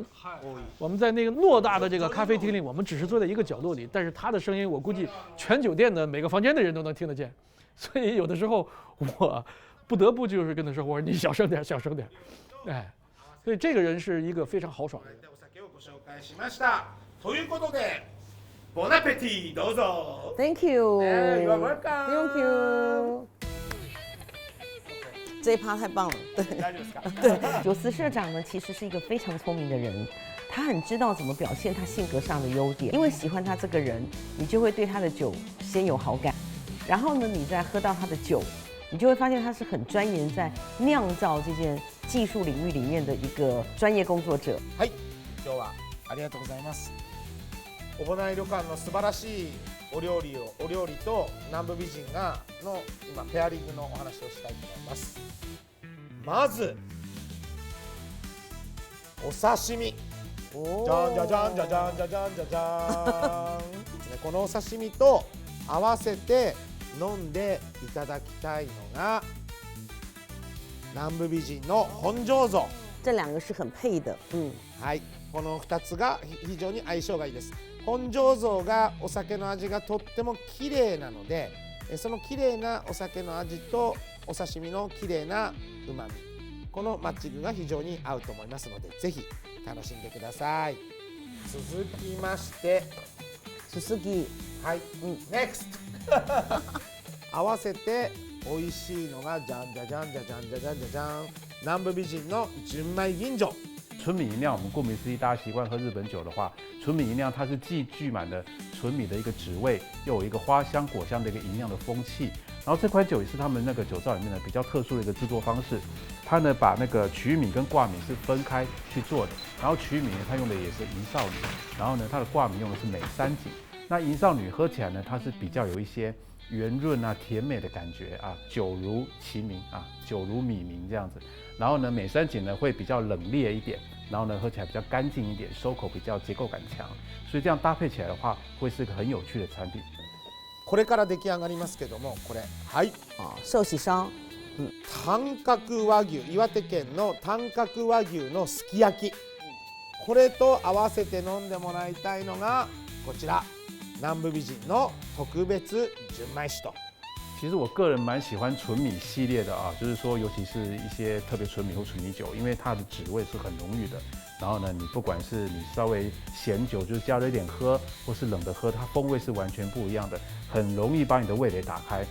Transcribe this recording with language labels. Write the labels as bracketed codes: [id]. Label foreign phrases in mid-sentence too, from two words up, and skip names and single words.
[zh] 我们在那个偌大的这个咖啡厅里，我们只是坐在一个角落里，但是他的声音，我估计全酒店的每个房间的人都能听得见。所以有的时候我不得不就是跟他说，我说你小声点，小声点，哎，所以这个人是一个非常豪爽的人。 [ja] ということで、ボナペティどうぞ。 [en] Thank you. You are welcome. Thank you. [zh] 这一趴太棒了，对， [ja] 大丈夫ですか？ [zh] 对，九池社长呢，其实是一个非常聪明的人，他很知道怎么表现他性格上的优点，因为喜欢他这个人，你就会对他的酒先有好感。然后呢，你再喝到他的酒，你就会发现他是很钻研在酿造这件技术领域里面的一个专业工作者。 [ja] はい、今日はありがとうございます。小保内旅館の素晴らしいお料理と南部美人の今ペアリングのお話をしたいと思います。まずお刺身。じゃんじゃじゃんじゃじゃんじゃじゃんじゃじゃん。このお刺身と合わせて飲んでいただきたいのが南部美人の本醸造。 [zh] 这两个是很配的， [ja] はい、この2つが非常に相性がいいです。本醸造がお酒の味がとっても綺麗なので、その綺麗なお酒の味とお刺身の綺麗なうまみ、このマッチングが非常に合うと思いますので、ぜひ楽しんでください。続きまして、鈴木。はい、NEXT 合わせて美味しいのがじゃんじゃじゃんじゃじゃんじゃじゃんじゃじゃん南部美人の純米吟醸。 [zh] 纯米吟酿，我们顾名思义，大家习惯喝日本酒的话，纯米吟酿它是既具满了纯米的一个旨味，又有一个花香果香的一个吟酿的风气。然后这款酒也是他们那个酒造里面的比较特殊的一个制作方式，它呢把那个曲米跟挂米是分开去做的，然后曲米呢它用的也是银少女，然后呢它的挂米用的是美三井。那银少女喝起来呢，它是比较有一些圆润啊、甜美的感觉啊，酒如其名啊，酒如米名这样子。然后呢，美三井呢会比较冷冽一点，然后呢喝起来比较干净一点，收口比较结构感强，所以这样搭配起来的话，会是一个很有趣的产品。 [ja] これから出来上がりますけども、これはい [zh] 寿喜烧。 [ja] 短角和牛、岩手県の短角和牛のすき焼き、これと合わせて飲んでもらいたいのがこちら。南部美人の特別純米酒と。 [zh] 其实我个人蛮喜欢纯米系列的啊，就是说，尤其是一些特别纯米或纯米酒，因为它的旨味是很浓郁的。然后呢，你不管是你稍微咸酒，就是加了一点喝，或是冷的喝，它风味是完全不一样的，很容易把你的味蕾打开。